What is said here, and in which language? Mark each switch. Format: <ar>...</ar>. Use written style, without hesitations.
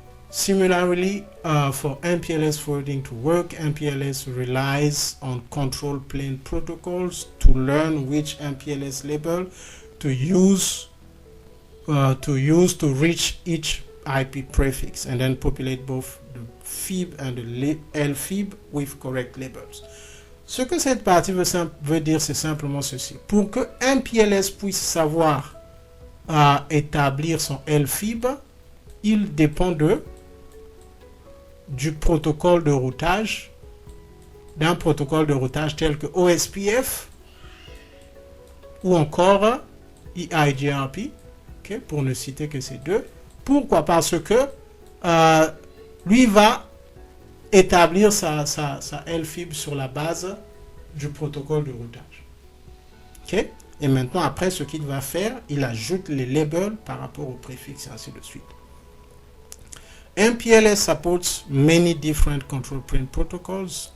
<en>Similarly, for MPLS forwarding to work, MPLS relies on control plane protocols to learn which MPLS label to use to reach each IP prefix and then populate both the FIB and the LFIB with correct labels.</en> <fr>Ce que cette partie veut dire, c'est simplement ceci. Pour que MPLS puisse savoir établir son LFIB, il dépend du protocole de routage, d'un protocole de routage tel que OSPF ou encore EIGRP, okay, pour ne citer que ces deux. Pourquoi? Parce que lui va établir sa LFIB sur la base du protocole de routage. Okay? Et maintenant, après, ce qu'il va faire, il ajoute les labels par rapport au préfixe et ainsi de suite.</fr> <en>MPLS supports many different control plane protocols.</en>